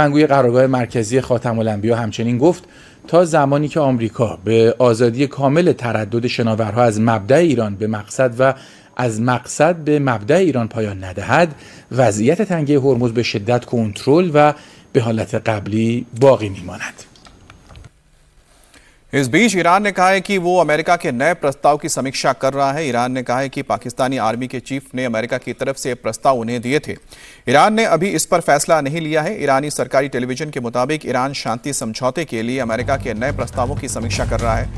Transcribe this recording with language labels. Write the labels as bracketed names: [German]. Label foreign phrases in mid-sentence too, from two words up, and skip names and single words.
[Persian] سخنگوی قرارگاه مرکزی خاتم الانبیا همچنین گفت تا زمانی که آمریکا به آزادی کامل تردد شناورها از مبدأ ایران به مقصد و از مقصد به مبدأ ایران پایان ندهد، وضعیت تنگه هرمز به شدت کنترل و به حالت قبلی باقی میماند. [Hindi] इस बीच ईरान ने कहा है कि वो अमेरिका के नए प्रस्ताव की समीक्षा कर रहा है। ईरान ने कहा है कि पाकिस्तानी आर्मी के चीफ ने अमेरिका की तरफ से प्रस्ताव उन्हें दिए थे। ईरान ने अभी इस पर फैसला नहीं लिया है। ईरानी सरकारी टेलीविजन के मुताबिक ईरान शांति समझौते के लिए अमेरिका के नए प्रस्तावों की समीक्षा कर रहा है।